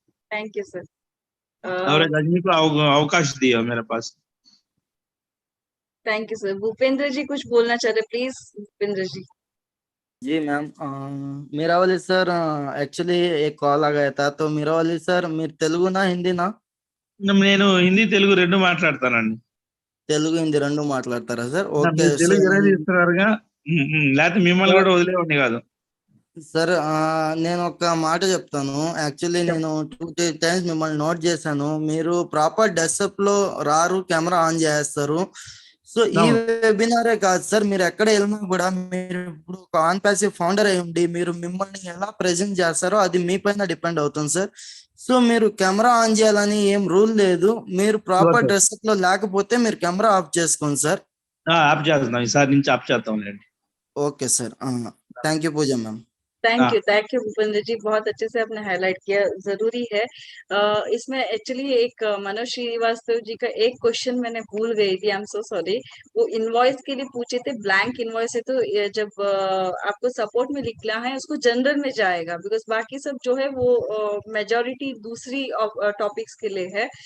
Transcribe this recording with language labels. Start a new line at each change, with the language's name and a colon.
Hindi: Thank you sir. और एक आदमी को अवकाश दिया मेरे पास। Thank you sir. भूपेंद्र जी कुछ बोलना चाह रहे, please Bhupendra ji. Ji ma'am, मेरा वाली सर एक्चुअली एक कॉल आ गया था। तो मेरा वाली सर,
Telugu: మీరు తెలుగు నా హిందీ నా? నేను హిందీ తెలుగు రెండు మాట్లాడతానండి. తెలుగు హిందీ రెండు మాట్లాడతారా సార్? ఓకే మీరు సో తెలుగు ఇరవై ఇస్తున్నారుగా, లేకపోతే మిమ్మల్ని కూడా వదిలేవాడిని కాదు. సార్ నేను ఒక మాట చెప్తాను. యాక్చువల్లీ నేను 2-3 టైమ్స్ మిమ్మల్ని నోట్ చేశాను. మీరు ప్రాపర్ డెస్క్టాప్ లో రారు, కెమెరా ఆన్ చేస్తారు. సో ఈ వెబినారే కాదు సార్, మీరు ఎక్కడ వెళ్ళినా కూడా మీరు ఇప్పుడు ఒక ఆన్ ప్యాసివ్ ఫౌండర్ అయి ఉండి మీరు మిమ్మల్ని ఎలా ప్రెజెంట్ చేస్తారో అది మీ పైన డిపెండ్ అవుతుంది సార్. సో మీరు కెమెరా ఆన్ చేయాలని ఏం రూల్ లేదు. మీరు ప్రాపర్ డ్రెస్అప్ లో లేకపోతే మీరు కెమెరా ఆఫ్ చేసుకోండి సార్. ఆఫ్ చేస్తున్నాం, ఈసారి నుంచి ఆఫ్ చేస్తాం. Okay sir, thank you puja ma'am.
Hindi: Thank you Bhupendra जी, बहुत अच्छे से आपने हाईलाइट किया। जरूरी है इसमें एक्चुअली एक मनोज श्रीवास्तव जी का एक क्वेश्चन मैंने भूल गई थी,
English: I am so sorry.
Hindi: वो इनवॉइस के लिए पूछे थे, ब्लैंक इनवॉइस है तो ये जब आपको सपोर्ट में लिखना है उसको जनरल में जाएगा, बिकॉज बाकी सब जो है वो मेजोरिटी दूसरी टॉपिक्स के लिए है।